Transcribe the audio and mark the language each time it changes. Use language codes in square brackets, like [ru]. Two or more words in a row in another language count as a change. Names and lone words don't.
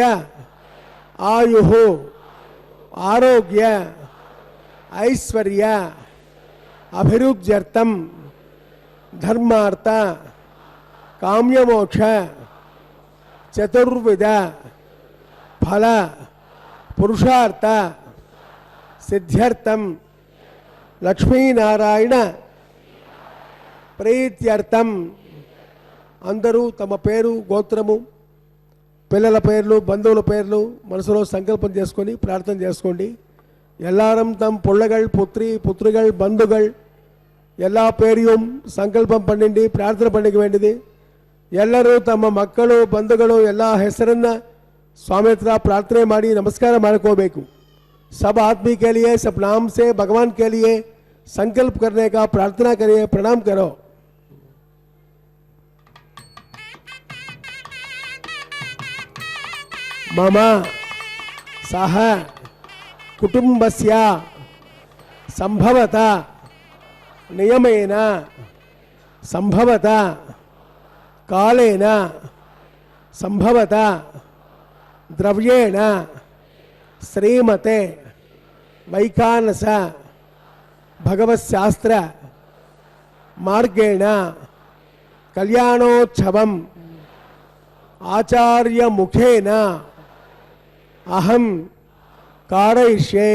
[sa] ఆయుః ఆరోగ్య ఐశ్వర్య అభివృద్ధ్యర్థం ధర్మార్థ కామ్యమోక్ష చతుర్విధ ఫల పురుషార్థ సిద్ధ్యర్థం లక్ష్మీనారాయణ ప్రీత్యర్థం. [te] అందరూ తమ పేరు గోత్రము పిల్లల పేర్లు బంధువుల పేర్లు మనసులో సంకల్పం చేసుకొని ప్రార్థన చేసుకోండి. [ta] எல்லாரும் தம் பிள்ளைகள் புத்திரிகள் பந்துகள் எல்லா பேரையும் சங்கல்பம் பண்ணிண்டி ಪ್ರಾರ್ಥನೆ பண்ணிக்க வேண்டியது. [kn] ಎಲ್ಲರೂ ತಮ್ಮ ಮಕ್ಕಳು ಬಂಧುಗಳು ಎಲ್ಲ ಹೆಸರನ್ನ ಸ್ವಾಮಿ ಹತ್ರ ಪ್ರಾರ್ಥನೆ ಮಾಡಿ नमस्कार ಮಾಡ್ಕೋಬೇಕು. [hi] सब आदमी के लिए सब नाम से भगवान के लिए संकल्प करने का प्रार्थना करिए. प्रणाम करो. [sa] मम सह कुटुंबस्य संभवत नियमेन संभवत कालेन संभवत द्रव्येण श्रीमते वैखानस भगवत्शास्त्र मार्गेण कल्याणोत्सवम् आचार्य मुखेन अहम कारयिष्ये.